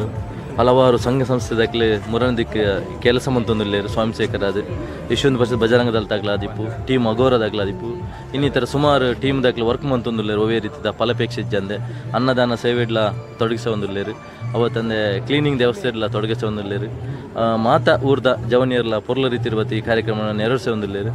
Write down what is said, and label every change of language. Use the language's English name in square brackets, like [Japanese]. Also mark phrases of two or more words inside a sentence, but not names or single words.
[Tulu] ಹಲವಾರು ಸಂಘ ಸಂಸ್ಥೆದಾಗಲೇ ಮುರನದಿಕ್ಕೆ ಕೆಲಸ ಮಂತೊಂದುಲ್ಲೇರು ಸ್ವಯಂ ಸೇವಕರಾದ ಯಶವಂತ ಪರಿಷತ್ ಬಜರಂಗ ದಳದಾಗ್ಲಾದಿಪ್ಪು, ಟೀಮ್ ಅಗೋರದಾಗ್ಲಾದಿಪ್ಪು, ಇನ್ನಿತರ ಸುಮಾರು ಟೀಮ್ದಾಗ್ಲಿ ವರ್ಕ್ ಮಂತೊಂದುಲ್ಲೇರು. ಒವೇ ರೀತಿಯ ಫಲಪೇಕ್ಷೆ ಇಜ್ಜಂದೆ ಅನ್ನದಾನ ಸೇವೆಡ್ಲ ತೊಡಗಿಸೊಂದುಲ್ಲೇರು. ಅವತ್ತಂದೆ ಕ್ಲೀನಿಂಗ್ ವ್ಯವಸ್ಥೆಡ್ಲ ತೊಡಗಿಸೊಂದುಲ್ಲೇರು. ಮಾತಾ ಊರ್ದ ಜವನಿಯರ್ಲ ಪೊರ್ಲ ರೀತಿ ಇರುವತ್ತು ಈ ಕಾರ್ಯಕ್ರಮವನ್ನು ನೆರವೇರಿಸೊಂದುಲ್ಲೇರು.